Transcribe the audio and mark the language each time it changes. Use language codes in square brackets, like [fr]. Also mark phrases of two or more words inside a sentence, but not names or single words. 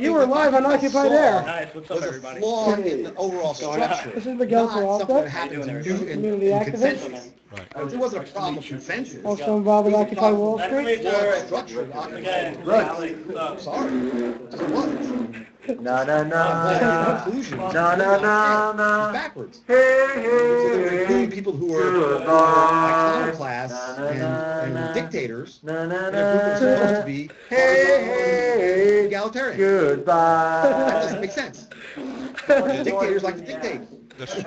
[en] You were live on Occupied Air. Nice, what's up, was a everybody? flaw in the overall structure. This is Miguel not something that Peralta, happens in community activist. consensus. Right. It wasn't a problem of consensus. Also involved with Occupy Wall Street. Flawed structure of Occupy. Sorry. It was. Na na na. Conclusion. Na na na na. Backwards. Hey So hey. including people who were iconoclasts and dictators in a group that was supposed to be egalitarian. Goodbye. That doesn't make sense. Dictators like to dictate. That's true.